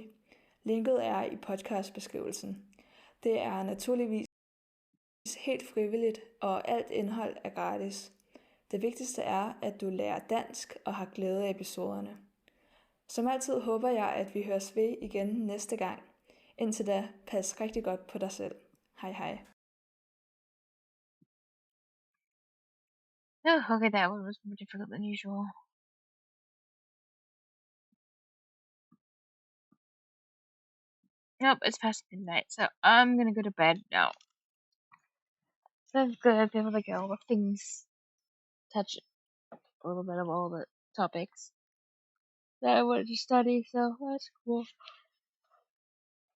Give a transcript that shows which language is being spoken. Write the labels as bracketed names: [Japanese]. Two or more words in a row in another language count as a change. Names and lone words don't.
[Danish] Linket er i podcastbeskrivelsen. Det er naturligvis helt frivilligt, og alt indhold er gratis. Det vigtigste er, at du lærer dansk og har glæde af episoderne. Som altid håber jeg, at vi høres ved igen næste gang. Indtil da, pas rigtig godt på dig selv. Hej hej. [English] Oh, okay, that one was more difficult than usual. Nope, it's past midnight, so I'm gonna go to bed now. So I've got to be able to get all the things, touch a little bit of all the topics that I wanted to study, so that's cool.